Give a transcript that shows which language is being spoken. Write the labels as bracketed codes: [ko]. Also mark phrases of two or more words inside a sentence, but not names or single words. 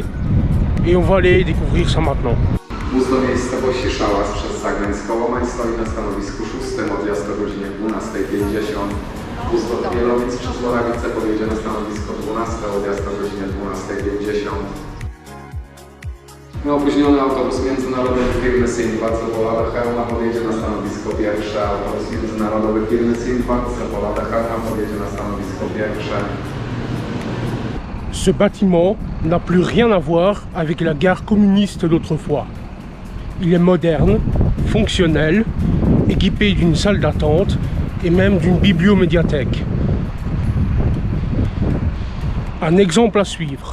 [fr] Et on va aller découvrir ça maintenant. [pl] Bus do miejscowości Szałas przez Zagęc Kołomań stoi na stanowisku 6, odjazd o godzinie 12:50. Bus do Bielowic przez Borawice podjedzie na stanowisko 12, odjazd o godzinie 12:50. Opóźniony autobus międzynarodowy firmy Sinbad z Opola do Chełma podjedzie na stanowisko 1, autobus międzynarodowy firmy Sinbad z Opola do Chełma podjedzie na stanowisko 1. [fr] Ce bâtiment n'a plus rien à voir avec la gare communiste d'autrefois. Il est moderne, fonctionnel, équipé d'une salle d'attente et même d'une bibliomédiathèque. Un exemple à suivre.